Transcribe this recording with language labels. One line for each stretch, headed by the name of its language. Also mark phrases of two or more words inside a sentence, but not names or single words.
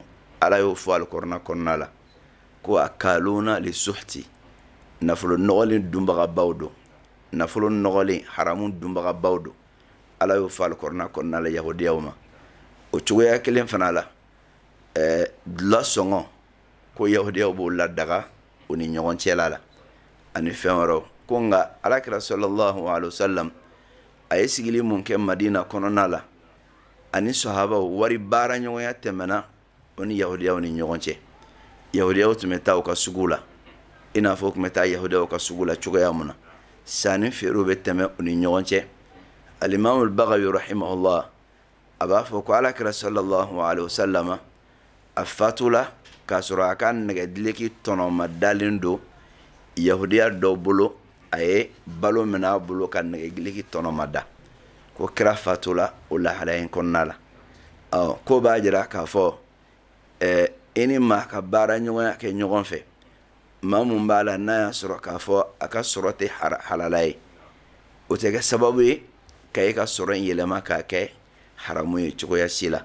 Bambara: Ala y'o fɔ Alikuranɛ kɔnɔna la ko
Arabic: أكالون للسحت,
Bambara: nafolo nɔgɔlen dunbagabaw don, nafolo nɔgɔlen haramu dunbagabaw don. Ala y'o fɔ Alikuranɛ kɔnɔna la Yahudiyaw ma. O cogoya kelen fana la dula sɔngɔ ko Yahudiyaw b'o ladaga o ni ɲɔgɔn cɛla la ani fɛn wɛrɛw ko nka Alakira
Arabic: صلى الله عليه وسلم
Bambara: a ye sigili mun kɛ Madina kɔnɔna la ani sahabaw wari baara ɲɔgɔnya tɛmɛna o ni Yahudiyaw ni ɲɔgɔn cɛ. Yahudiyaw tun bɛ taa u ka sugu la i n'a fɔ u tun bɛ taa Yahudiyaw ka sugu la cogoya mun na. Sanni feerew bɛ tɛmɛ u ni ɲɔgɔn cɛ. Alimamu Bagawi rahimahullah a b'a fɔ ko Alakira
Arabic: صلى الله عليه وسلم
Bambara: a fatula k'a sɔrɔ a ka nɛgɛdileki tɔnɔma dalen don Yahudiya dɔw bolo a ye balo min a bolo ka nɛgɛdileki tɔnɔma da ko kira fatula o lahalaya in kɔnɔna la. Ko b'a jira k'a fɔ i ni maa ka baara ɲɔgɔnya kɛ ɲɔgɔn fɛ maa mun b'a la n'a y'a sɔrɔ k'a fɔ a ka sɔrɔ tɛ halala ye o tɛ kɛ sababu ye ka e ka sɔrɔ in yɛlɛma k'a kɛ haramu ye cogoya si la.